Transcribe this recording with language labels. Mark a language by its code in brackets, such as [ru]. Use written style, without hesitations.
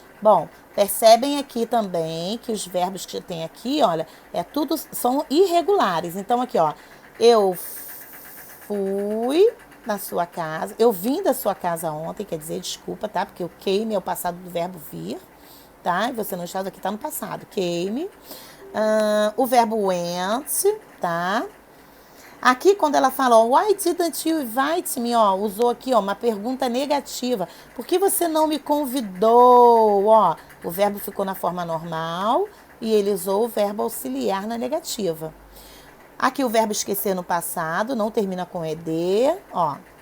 [pt] Bom, percebem aqui também que os verbos que tem aqui, olha, são irregulares. Então aqui, ó, eu fui na sua casa, eu vim da sua casa ontem, quer dizer, desculpa, tá? Porque o came é o passado do verbo vir, tá? E você não está aqui, tá no passado, came. O verbo went, tá? Aqui, quando ela fala, ó, [en] why didn't you invite me? [pt] Ó, usou aqui, ó, uma pergunta negativa. Por que você não me convidou? Ó, o verbo ficou na forma normal e ele usou o verbo auxiliar na negativa. Aqui o verbo esquecer no passado, não termina com ed, ó.